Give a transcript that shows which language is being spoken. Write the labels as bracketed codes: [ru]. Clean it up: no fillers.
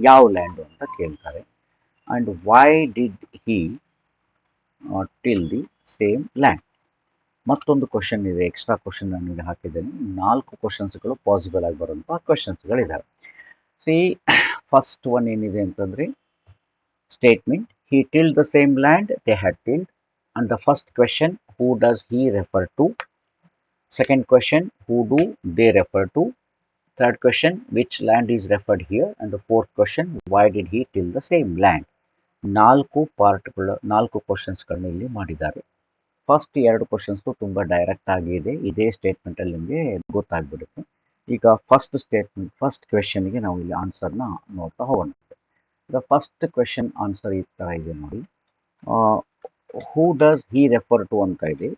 [kn] ಯಾವ ಲ್ಯಾಂಡು ಅಂತ ಕೇಳ್ತಾರೆ. [en] And why did he till the same land? [kn] ಮತ್ತೊಂದು ಕ್ವಶನ್ ಇದೆ, ಎಕ್ಸ್ಟ್ರಾ ಕ್ವಶನ್ ನಾನು ಈಗ ಹಾಕಿದ್ದೇನೆ. 4 ಕ್ವಶನ್ಸ್ಗಳು ಪಾಸಿಬಲ್ ಆಗಿ ಬರುವಂಥ ಕ್ವಶನ್ಸ್ಗಳಿದ್ದಾವೆ. [en] see, first one [kn] ಏನಿದೆ ಅಂತಂದರೆ [en] Statement he tilled the same land they had tilled. And the first question who does he refer to? Second question, who do they refer to? Third question, which land is referred here? And the fourth question, why did he till the same land? [kn] 4 ಕ್ವಶನ್ಸ್ಗಳನ್ನ ಇಲ್ಲಿ ಮಾಡಿದ್ದಾರೆ. First 2 questions ತುಂಬ direct ಆಗಿದೆ, ಇದೇ ಸ್ಟೇಟ್ಮೆಂಟಲ್ಲಿ ನಿಮಗೆ ಗೊತ್ತಾಗ್ಬಿಡುತ್ತೆ. ಈಗ first ಕ್ವೆಶನ್ಗೆ ನಾವು ಇಲ್ಲಿ ಆನ್ಸರ್ನ ನೋಡ್ತಾ ಹೋಗೋಣ. ದ ಫಸ್ಟ್ ಕ್ವೆಶನ್ ಆನ್ಸರ್ ಈ ಥರ ಇದೆ ನೋಡಿ. [en] who does he refer to [kn] ಅಂತ ಇದೆ.